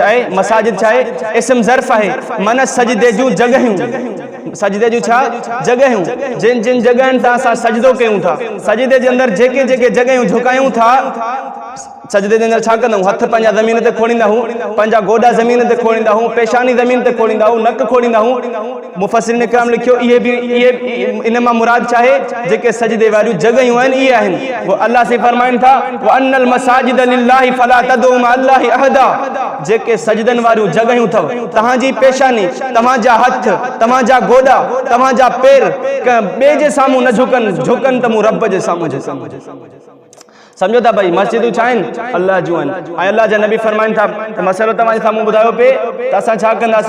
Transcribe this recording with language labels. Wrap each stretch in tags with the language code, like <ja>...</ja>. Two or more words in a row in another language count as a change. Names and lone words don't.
<sd>चाहे मसाजिद चाहे इस्म ज़र्फ़ है, माना सजदे जूं जॻहियूं, सजदे जूं छा जॻहियूं, जिन जिन जॻहियुनि तां असां सजदो कयूं था, सजदे जे अंदर जेके जेके जॻहियूं झुकायूं था, सजदे जे अंदर छा कंदा आहियूं? हथ पंहिंजा ज़मीन ते खोड़ींदा आहियूं, पंहिंजा गोॾा ज़मीन ते खोड़ींदा आहियूं, पेशानी ज़मीन ते खोड़ींदा आहियूं, नक खोड़ींदा आहियूं। मुफस्सिरीन इकराम लिखियो इहे बि इहे इन मां मुराद चाहे जेके सजदे वारियूं जॻहियूं आहिनि इहे आहिनि। वो अल्लाह से फरमाइनि था</sd> <ar>وأن المساجد لله فلا تدعوا مع الله أحدا,</ar> <sd>जेके सजदनि वारियूं जॻहियूं अथव, तव्हांजी पेशानी, तव्हांजा हथ, तव्हांजा गोॾा, तव्हांजा पेर ॿिए जे साम्हूं न झुकनि, झुकनि त मूं रब जे साम्हूं झुकनि। समझो था भाई? मस्जिदूं छा आहिनि? अल्लाह जूं आहिनि। ऐं अल्लाह जा नबी फरमाइनि था त मसइलो तव्हांजे साम्हूं ॿुधायो पिए त असां छा कंदासीं?</sd>